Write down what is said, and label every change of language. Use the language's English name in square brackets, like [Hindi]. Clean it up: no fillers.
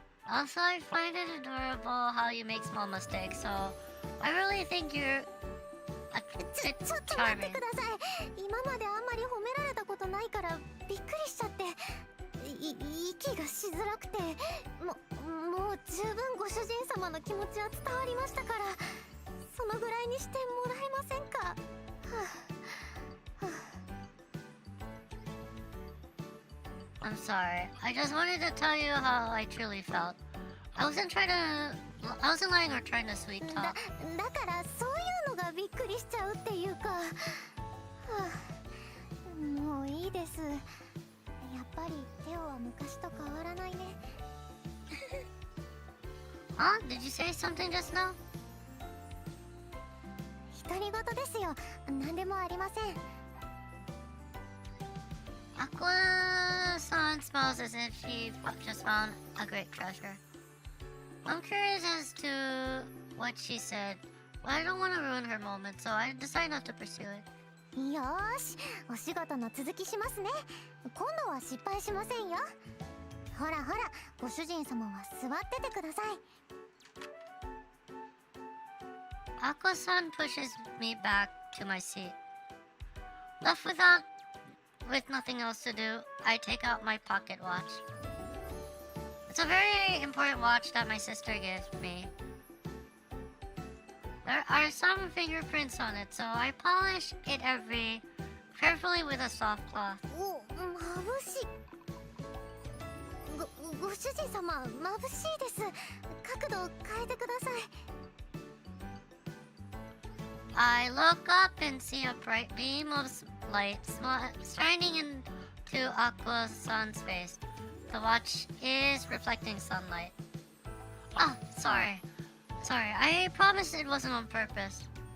[English] Also, I find it adorable how you make small mistakes, so I really think you're [Japanese] ちょっと待ってください今まであんまり褒められたことないからびっくりしちゃって息がしづらくてもう十分ご主人様の気持ちは伝わりましたからそのぐらいにしてもらえませんか、 [English] I'm sorry. I just wanted to tell you how I truly felt. I wasn't lying or trying to sweet [Japanese] だ [English] talk. [Japanese] からそういうのがびっくりしちゃうっていうか、もういいですやっぱりテオは昔と変わらないね [English] Huh? Did you say something just now? [Japanese] 独り言ですよ何でもありません [English] Aqua-san smells as if she just found a great treasure. I'm curious as to what she said, but I don't want to ruin her moment, so I decide not to pursue it. [Japanese] よーしお仕事の続きしますね今度は失敗しませんよほらほらご主人様は座っててください [English] Aqua-san pushes me back to my seat. Left with nothing else to do, I take out my pocket watch. It's a very important watch that my sister gave me. There are some fingerprints on it, so I polish it carefully with a soft cloth. [Japanese] お眩しいご主人様眩しいです角度を変えてください [English] I look up and see a bright beam of light shining into Aqua-san's face. The watch is reflecting sunlight. Ah, sorry. Sorry, I promised it wasn't on purpose.